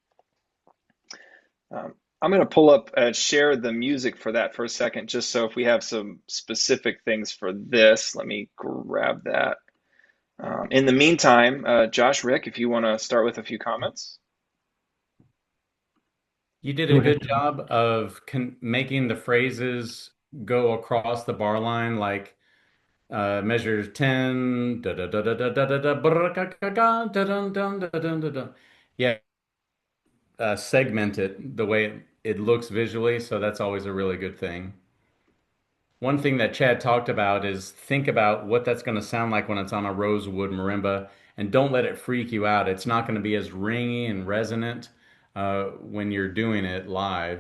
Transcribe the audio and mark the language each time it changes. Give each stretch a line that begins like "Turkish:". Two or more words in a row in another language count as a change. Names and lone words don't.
English: I'm going to pull up share the music for that for a second, just so if we have some specific things for this, let me grab that. In the meantime, Josh, Rick, if you want to start with a few comments. You did Go a ahead. good job of making the phrases go across the bar line, like measure 10, da da da da da da da da, brr, ga, ga, ga, da dun dun da dun da dun. Yeah, segment it the way it looks visually, so that's always a really good thing. One thing that Chad talked about is think about what that's going to sound like when it's on a rosewood marimba, and don't let it freak you out. It's not going to be as ringy and resonant when you're doing it live.